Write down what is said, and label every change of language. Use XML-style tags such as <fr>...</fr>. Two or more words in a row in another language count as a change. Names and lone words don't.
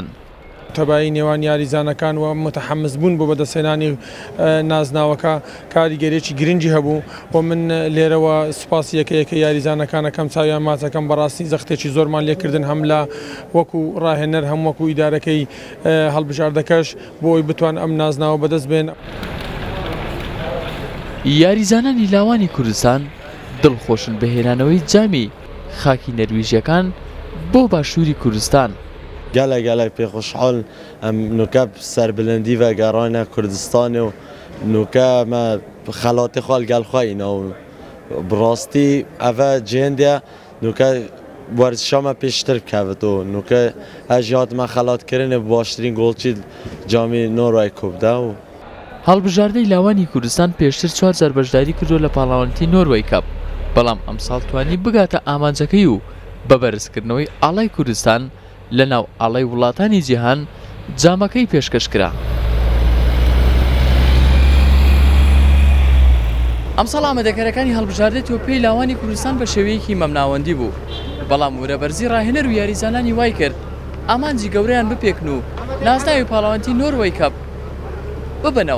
<ckb>تەبایی نێوان یاریزانەکان و متحمس بوون بۆ بەدەستهێنانی نازناوەکە کاریگەرێکی گرنگی هەبوو و من لێرەوە سوپاسی یەکەیەکە یاریزانەکانەکەم چاویان ماچەکەم بەڕاستی زەختێکی زۆرمان لێکردن هەم لە وەکو ڕاهێنەر هەم وەکو ئیدارەکەی هەڵبژاردەکەش بۆی بتوان ئەم نازناوە بەدەست بێن. یاریزانانی لاوانی کوردستان دڵخۆشن بە هێنانەوەی جامی خاکی نەرویژیەکان بۆ باشووری کوردستان.</ckb> <ku>gelek pêxweşhal em nûke serbelendî ve gerayna Kurdistanê û nûke me xelatê xwe gel xwayîne û bi rastî ev e cihên de nûke werzişa me pêştir bikevit û nûke ez jî hatime xelatkirinê bi baştirîn golçî camî Norway kubde û</ku> <ckb>هەڵبژاردەی لاوانی کوردستان پێشتر 4 جار بەشداری کردو لە پاڵەوانیتی نۆروەی کاپ، بەڵام ئەمساڵ توانی بگاتە ئامانجەکەی و بە بەرزکردنەوەی ئاڵای کوردستان لە ناو ئاڵای وڵاتانی جیهان جامەکەی پێشکەش کرا. ئەمساڵ ئامادەکاریەکانی هەڵبژاردەی تۆپیەی لاوانی کوردستان بە شێوەیەکی مەمناوەندی بوو، بەڵام وەرەبەرزی ڕاهێنەر و یاریزانانی وای کرد ئامانجی گەورەیان بپێکن و نازناوی پاڵەوانیتی نۆروەی کاپ ببنەوە.</ckb>